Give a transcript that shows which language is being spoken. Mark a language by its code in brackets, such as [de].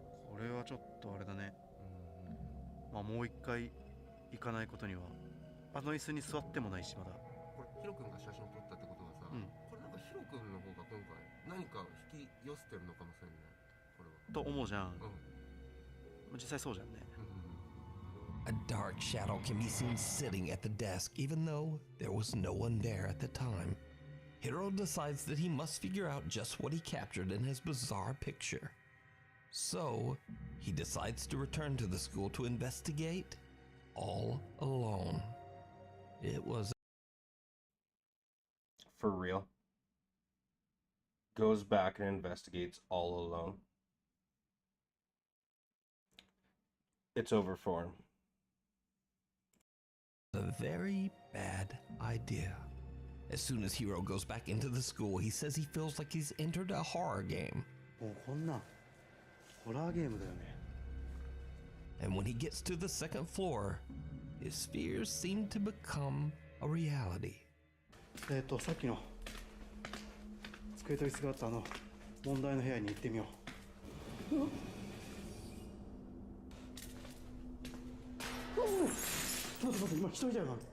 [ja] これはちょっとあれだね。まあもう一回行かないことには。あの椅子に座ってもないし、まだ。これヒロ君が写真撮ったってことはさ、これなんかヒロ君の方が今回何か引き寄せてるのかもしれない。これは。と思うじゃん。実際そうじゃんね。 [en] A dark shadow can be seen sitting at the desk, even though there was no one there at the time. Hiro decides that he must figure out just what he captured in his bizarre picture. So, he decides to return to the school to investigate all alone. It was For real. Goes back and investigates all alone. It's over for him. a very bad idea. As soon as Hiro goes back into the school, he says he feels like he's entered a horror game. [ja] もうこんなホラーゲームだよね。 [en] And when he gets to the second floor, his fears seem to become a reality. [ja] さっきの机と椅子があった問題の部屋に行ってみよう。ちょっと待って、今人いたよな。